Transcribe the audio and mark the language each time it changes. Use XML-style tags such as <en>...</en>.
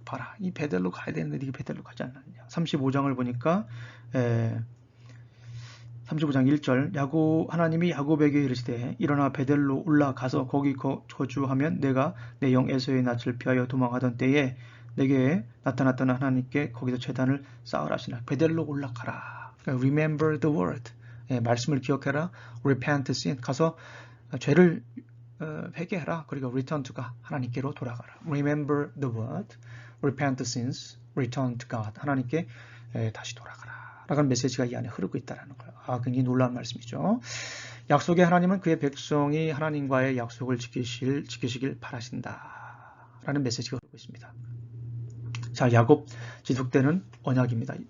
<ko>봐라, 이 베델로 가야 되는데 네가 베델로 가지 않았냐. 35장을 보니까 35장 1절 하나님이 야곱에게 이르시되 일어나 베델로 올라가서 거기 거주하면 내가 내 영 에서의 낯을 피하여 도망하던 때에 내게 나타났던 하나님께 거기서 제단을 쌓으라 하시나. 베델로 올라가라.</ko> <en>그러니까 remember the word.</en> <ko>말씀을 기억해라. repent sin. 가서 죄를 회개해라.</ko> <en>그리고 return to God. 하나님께로 돌아가라. remember the word. repent sins. return to God.</en> <ko>하나님께 다시 돌아가라. 라는 메시지가 이 안에 흐르고 있다는 거예요. 굉장히 놀라운 말씀이죠. 약속의 하나님은 그의 백성이 하나님과의 약속을 지키시길 바라신다. 라는 메시지가 흐르고 있습니다. 자, 야곱 지속되는 언약입니다.</ko>